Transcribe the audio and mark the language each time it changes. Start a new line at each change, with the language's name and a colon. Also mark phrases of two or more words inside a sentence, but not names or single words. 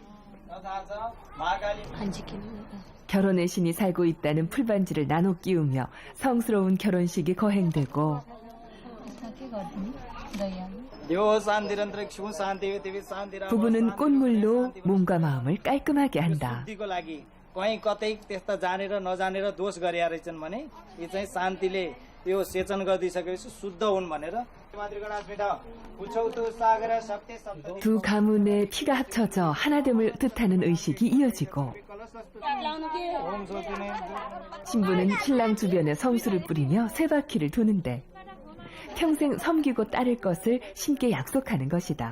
Korean: 결혼의 신이 살고 있다는 풀반지를 나눠 끼우며 성스러운 결혼식이 거행되고 부부는 꽃물로 몸과 마음을 깔끔하게 한다.
Nepali: कहीँ कतै त्यस्ता जानेर नजानेर दोष गरेका रहेछन् भने यी चाहिँ शान्तिले यो सेचन गरिदिइसकेपछि शुद्ध हुन् भनेर
Korean: 두 가문의 피가 합쳐져 하나됨을 뜻하는 의식이 이어지고 신부는 신랑 주변에 성수를 뿌리며 세 바퀴를 도는데 평생 섬기고 따를 것을 신께 약속하는 것이다.